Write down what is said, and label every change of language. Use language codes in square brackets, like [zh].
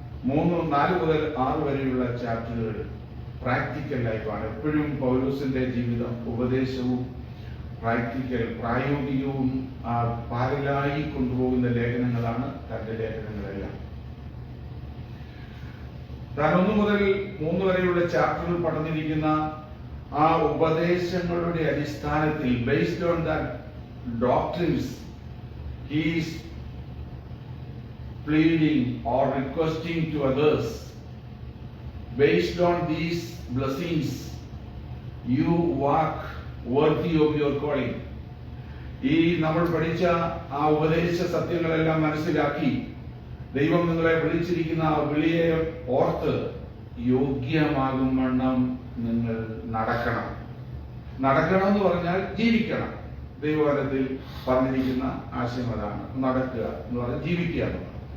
[ml] 4 മുതൽ 6 വരെയുള്ള ചാപ്റ്ററുകൾ പ്രാക്ടിക്കൽ ലൈഫാണ്. എപ്പോഴും പൗലോസിന്റെ ജീവിതം ഉപദേശവും പ്രായോഗികവും പാരലായി കൊണ്ടുപോകുന്ന ലേഖനങ്ങളാണ് തന്റെ ലേഖനങ്ങളെല്ലാം. താൻ 1 മുതൽ 3 വരെയുള്ള ചാപ്റ്ററുകൾ പറഞ്ഞിരിക്കുന്ന ആ ഉപദേശങ്ങളുടെ അടിസ്ഥാനത്തിൽ, [en] Based on that doctrines, he is pleading or requesting to others, based on these blessings you walk worthy of your calling. [ml] ഈ നമ്മൾ പഠിച്ച ആ ഉപദേശ സത്യങ്ങളെല്ലാം മനസ്സിലാക്കി ദൈവം നിങ്ങളെ വിളിച്ചിരിക്കുന്ന ആ വിളിയെ ഓർത്ത് യോഗ്യമാകും വണ്ണം നിങ്ങൾ നടക്കണം എന്ന് പറഞ്ഞാൽ ജീവിക്കണം. ദൈവവചനത്തിൽ പറഞ്ഞിരിക്കുന്ന ആശയം അതാണ്. നടക്കുക എന്ന് പറഞ്ഞാൽ ജീവിക്കുക എന്നുള്ളത്.